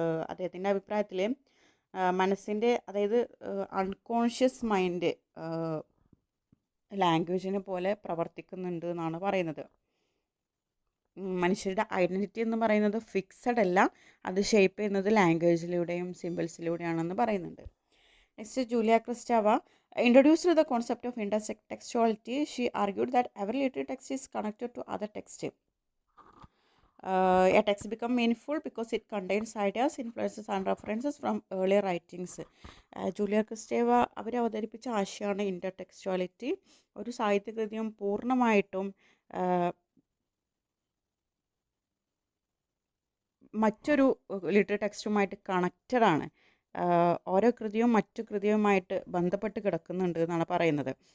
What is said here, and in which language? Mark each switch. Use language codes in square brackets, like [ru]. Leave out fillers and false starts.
[ml] അദ്ദേഹത്തിൻ്റെ അഭിപ്രായത്തിൽ മനസ്സിൻ്റെ, അതായത് അൺകോൺഷ്യസ് മൈൻഡ് ലാംഗ്വേജിനെ പോലെ പ്രവർത്തിക്കുന്നുണ്ട് എന്നാണ് പറയുന്നത്. മനുഷ്യരുടെ ഐഡൻറ്റിറ്റി എന്ന് പറയുന്നത് ഫിക്സഡ് അല്ല, അത് ഷേപ്പ് ചെയ്യുന്നത് ലാംഗ്വേജിലൂടെയും സിമ്പിൾസിലൂടെയാണെന്ന് പറയുന്നുണ്ട്. [en] Next, Julia Kristeva introduced the concept of intertextuality. She argued that every literary text is connected to other text. A text becomes meaningful because it contains ideas, influences and references from earlier writings. [ml] Julia ക്രിസ്റ്റേവ അവർ അവതരിപ്പിച്ച ആശയമാണ് ഇൻ്റർടെക്സ്ച്വാലിറ്റി. ഒരു സാഹിത്യകൃതിയും പൂർണ്ണമായിട്ടും മറ്റൊരു literary ടെക്സ്റ്റുമായിട്ട് connected ആണ്. ഓരോ കൃതിയും മറ്റു കൃതിയുമായിട്ട് ബന്ധപ്പെട്ട് കിടക്കുന്നുണ്ട് എന്നാണ് പറയുന്നത്.